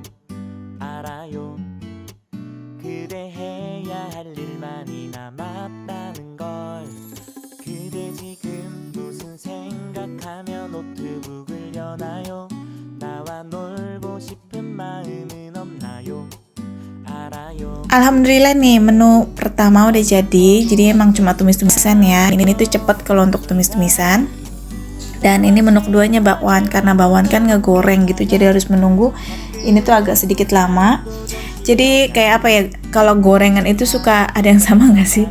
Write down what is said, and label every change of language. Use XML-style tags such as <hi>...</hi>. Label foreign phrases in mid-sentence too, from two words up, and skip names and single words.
<ko>알아요. 그대 해야 할 일만이 남았다는 걸. 그대 지금 무슨 생각하며 노트북을 여나요? 나와 놀고 싶은 마음은 없나요?</ko> <id>Alhamdulillah nih, menu pertama udah jadi emang cuma tumis-tumisan ya. Ini tuh cepet kalau untuk tumis-tumisan. Dan ini menu keduanya bakwan, karena bakwan kan ngegoreng gitu, jadi harus menunggu. Ini tuh agak sedikit lama. Jadi kayak apa ya, kalau gorengan itu suka ada yang sama gak sih?</id>